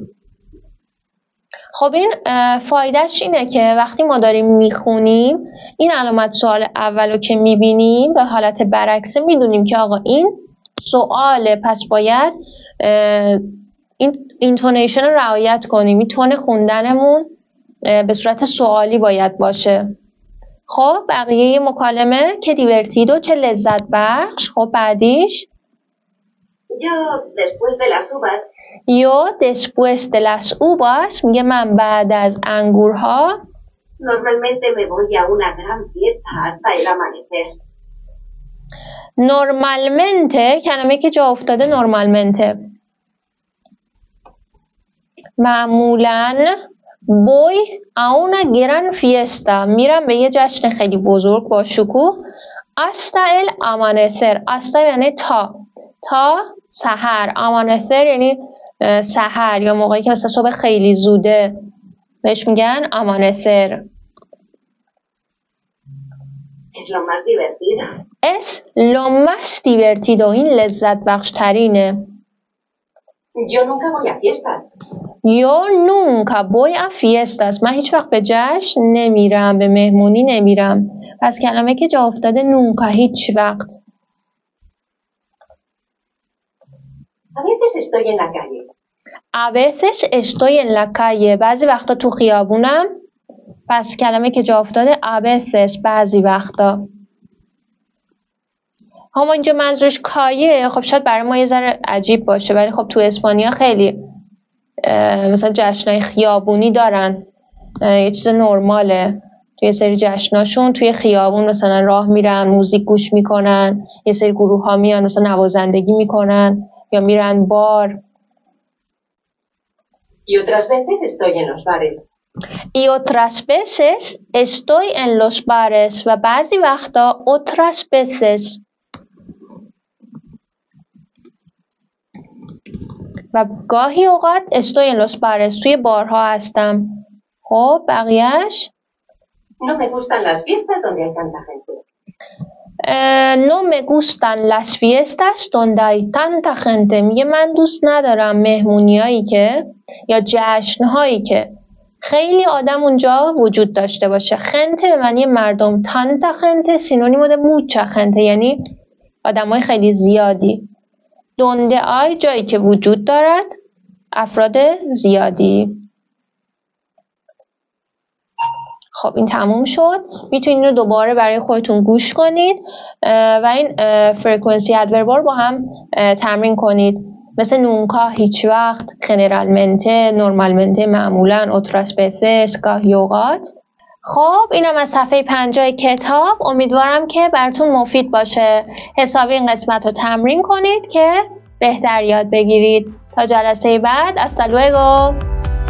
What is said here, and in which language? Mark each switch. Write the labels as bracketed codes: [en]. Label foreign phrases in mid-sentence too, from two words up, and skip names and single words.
[fa] خب این فایدهش اینه که وقتی ما داریم میخونیم این علامت سوال اولو که میبینیم به حالت برعکسه، میدونیم که آقا این سواله، پس باید این اینتونیشن رو رعایت کنیم. این تون خوندنمون به صورت سوالی باید باشه. خب بقیه مکالمه [es] qué divertido, [fa] چه لذت بخش. خب بعدیش [es] Yo después de las uvas, [fa] میگه من بعد از انگورها [es] normalmente me voy a una gran fiesta hasta el amanecer. [fa] نورمالمنته کلمه که جا افتاده نورمالمنته. [es] معمولاً voy a una gran fiesta، [fa] میرم به یه جشن خیلی بزرگ با شکوه. [es] hasta el amanecer، hasta [fa] یعنی تا سحر. amanecer یعنی سحر یا موقعی که مثلا صبح خیلی زوده بهش میگن amanecer. [es] Es lo más divertido. es lo más divertido، [fa] این لذت بخش ترینه. [es] Yo nunca voy a fiestas. Yo nunca voy a fiestas. [fa] من هیچ وقت به جشن نمیرم، به مهمونی نمیرم. پس کلمه که جا افتاده nunca، هیچ وقت. [es] A veces estoy en la calle. A veces estoy en la calle. [fa] بعضی وقتا تو خیابونم. پس کلمه که جا افتاده [es] a veces، [fa] بعضی وقتا. اما اینجا منظورش کایه، خب شاید برای ما یه ذره عجیب باشه، ولی خب تو اسپانیا خیلی مثلا جشنای خیابونی دارن، یه چیز نرماله. توی سری جشناشون توی خیابون مثلا راه میرن، موزیک گوش میکنن، یه سری گروه ها میان مثلا نوازندگی میکنن یا میرن بار. [es] Y otras veces estoy en los bares. Y otras veces estoy en los bares. [fa] و بعضی وقتا [es] otras veces. [fa] و گاهی اوقات [es] estoy en los bares، [fa] توی بارها هستم. خب بقیهش [es] No me gustan las fiestas donde hay tanta gente. No me gustan las fiestas donde hay tanta gente. [fa] میگه من دوست ندارم مهمونیایی که یا جشنهایی که خیلی آدم اونجا وجود داشته باشه. خنته به معنی مردم، [es] tanta gente sinónimo de mucha gente، [fa] یعنی آدمای خیلی زیادی. [es] donde hay [fa] جایی که وجود دارد، افراد زیادی. خب این تموم شد. میتونید رو دوباره برای خودتون گوش کنید و این فرکانسی ادوربار با هم تمرین کنید. مثل نونکا، هیچ وقت، [es] generalmente، normalmente، معمولا، otras veces، [fa] گاهی اوقات. خب اینم از صفحه 50 کتاب. امیدوارم که براتون مفید باشه. حسابی این قسمت رو تمرین کنید که بهتر یاد بگیرید. تا جلسه بعد، [es] hasta luego.